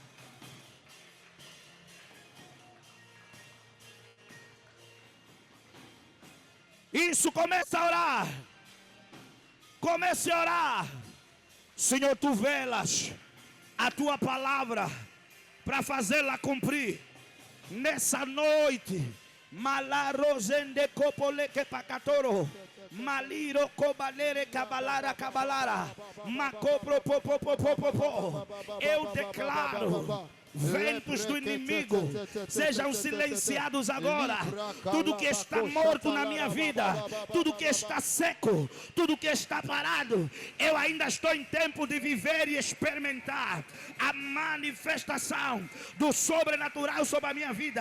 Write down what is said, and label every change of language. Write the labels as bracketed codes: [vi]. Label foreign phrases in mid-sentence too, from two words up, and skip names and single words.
[pt] Isso, comece a orar. Comece a orar. Senhor, tu velas a tua palavra para fazê-la cumprir nessa noite. Malarosende copoleke pacatoro. Maliro cobalere cabalara cabalara. Macopro popopopopopo. Eu declaro: ventos do inimigo sejam silenciados agora. Tudo que está morto na minha vida, tudo que está seco, tudo que está parado, eu ainda estou em tempo de viver e experimentar a manifestação do sobrenatural sobre a minha vida.